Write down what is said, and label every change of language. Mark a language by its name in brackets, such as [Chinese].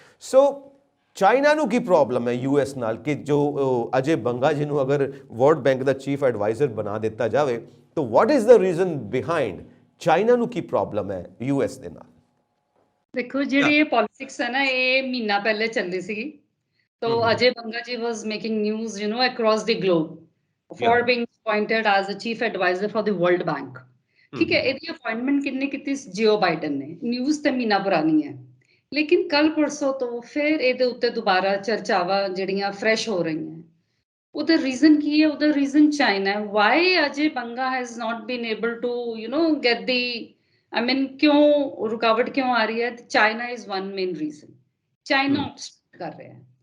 [Punjabi] ਸੋ China ਨੂੰ ਕੀ problem ਹੈ US ਨਾਲ ਕਿ ਜੋ ਅਜੇ ਬੰਗਾ ਜੀ ਨੂੰ ਅਗਰ ਵਰਲਡ ਬੈਂਕ ਦਾ ਚੀਫ ਐਡਵਾਈਜ਼ਰ ਬਣਾ ਦਿੱਤਾ ਜਾਵੇ ਤਾਂ [English] What is the reason behind? [Punjabi] China ਨੂੰ ਕੀ ਪ੍ਰੋਬਲਮ ਹੈ ਯੂਐਸ ਦੇ ਨਾਲ? ਦੇਖੋ ਜਿਹੜੀ ਇਹ ਪੋਲਿਟਿਕਸ ਹੈ ਨਾ, ਇਹ ਮਹੀਨਾ ਪਹਿਲੇ ਚੱਲੀ ਸੀਗੀ। तो [English] Ajay Banga ji was making news, across the globe for being appointed as a chief advisor for the World Bank. [Punjabi] ठीक है, ਇਹਦੀ ਅਪਾਇੰਟਮੈਂਟ ਕਿੰਨੇ ਕੀਤੀ? ਜਿਓ ਬਾਈਡਨ ਨੇ। ਨਿਊਜ਼ ਤੇ ਮਹੀਨਾ ਪੁਰਾਣੀ ਹੈ, ਲੇਕਿਨ ਕੱਲ ਪਰਸੋਂ ਤੋਂ ਫਿਰ ਇਹਦੇ ਉੱਤੇ ਦੁਬਾਰਾ ਚਰਚਾਵਾਂ ਜਿਹੜੀਆਂ ਫਰੈਸ਼ ਹੋ ਰਹੀਆਂ। ਉਹਦਾ ਰੀਜ਼ਨ ਕੀ ਹੈ? ਉਹਦਾ ਰੀਜ਼ਨ ਚਾਈਨਾ ਹੈ। [English] why Ajay Banga has not been able to get the [Punjabi] ਕਿਉਂ ਰੁਕਾਵਟ ਕਿਉਂ ਆ ਰਹੀ ਹੈ? [English] China is one main reason. [Punjabi] China ਕਰ ਰਿਹਾ ਹੈ।